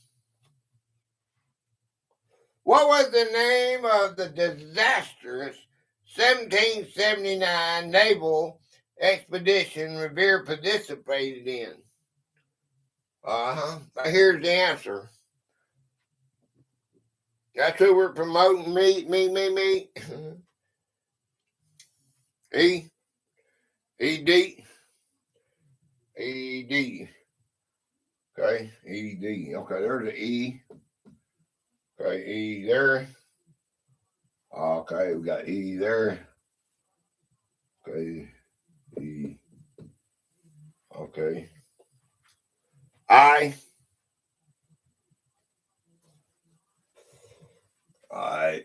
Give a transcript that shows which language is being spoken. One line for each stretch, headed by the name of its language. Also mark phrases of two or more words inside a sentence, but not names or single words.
English: What was the name of the disastrous 1779 naval expedition Revere participated in? Here's the answer. That's who we're promoting. Me. E. E-D. E-D. Okay, E-D. Okay, there's the E. Okay, E there. Okay, we got E there. Okay, E. Okay. I. I.